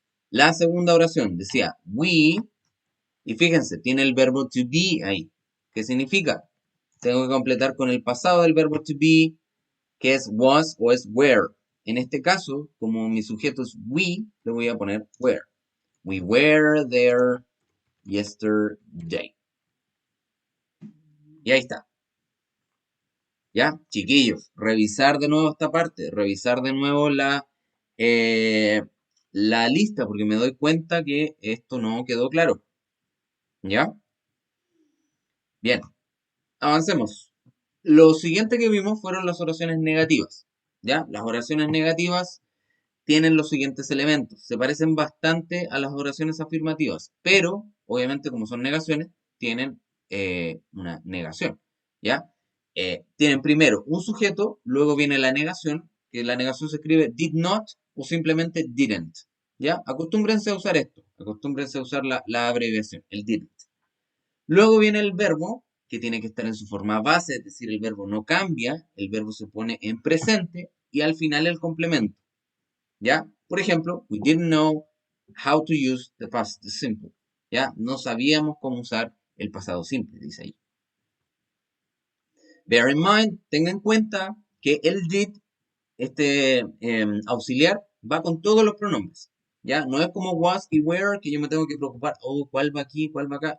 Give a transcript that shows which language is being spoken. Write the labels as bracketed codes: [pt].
[es] La segunda oración decía we. Y fíjense, tiene el verbo to be ahí. ¿Qué significa? Tengo que completar con el pasado del verbo to be, que es was o es were. En este caso, como mi sujeto es we, le voy a poner were. [en] We were there yesterday. [es] Y ahí está. ¿Ya? Chiquillos, revisar de nuevo esta parte, revisar de nuevo eh, la lista, porque me doy cuenta que esto no quedó claro. ¿Ya? Bien, avancemos. Lo siguiente que vimos fueron las oraciones negativas. ¿Ya? Las oraciones negativas tienen los siguientes elementos. Se parecen bastante a las oraciones afirmativas, pero obviamente como son negaciones, tienen una negación. ¿Ya? Tienen primero un sujeto, luego viene la negación, que la negación se escribe did not o simplemente didn't. ¿Ya? Acostúmbrense a usar esto, acostúmbrense a usar la abreviación, el didn't. Luego viene el verbo, que tiene que estar en su forma base, es decir, el verbo no cambia, el verbo se pone en presente y al final el complemento. ¿Ya? Por ejemplo, [en] we didn't know how to use the past simple. [es] ¿Ya? No sabíamos cómo usar el pasado simple, dice ahí. [en] Bear in mind, [es] tenga en cuenta que el did, este auxiliar, va con todos los pronombres. ¿Ya? No es como was y were que yo me tengo que preocupar, oh, cuál va aquí, cuál va acá.